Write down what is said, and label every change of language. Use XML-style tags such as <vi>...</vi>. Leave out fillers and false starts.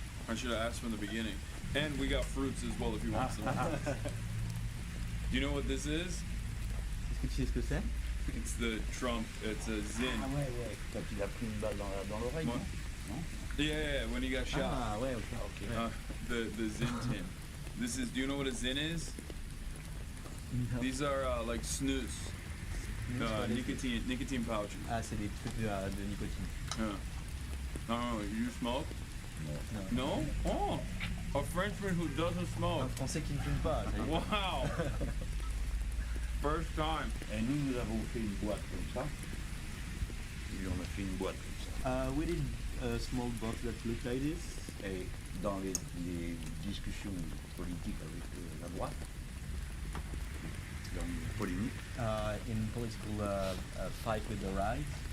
<en>I should have asked from the beginning. And we got fruits as well if you want some. Do you know what this is?</en> <fr>Est-ce que tu sais ce que c'est?</fr> <en>It's the Trump. It's a Zin.</en> <fr>Ah ouais. Quand il a pris une balle dans l'oreille,</fr> <en>What?</en> <fr>non?</fr> <en>Yeah, when he got shot.</en> <fr>Ah ouais, ok.</fr> <en>The Zin tin. This is. Do you know what a Zin is? No. These are like snus. Nicotine pouches.</en> <fr>Ah, c'est des trucs de nicotine.</fr> <en>Yeah. Oh, you smoke?</en> <fr>Non.</fr> <en>No? Oh, a Frenchman who doesn't</en> <fr>Un</fr> <en>smoke.</en> <fr>Français qui ne fume pas. ça y est.</fr> <en>Wow. First time.</en> <fr>Et nous avons fait une boîte comme ça. Et on a fait une boîte comme ça.</fr> <en>We did a small box that looked like this.</en> <fr>Et dans les discussions politiques avec la droite, dans les polémiques,</fr> <en>In political fight with the right,</en>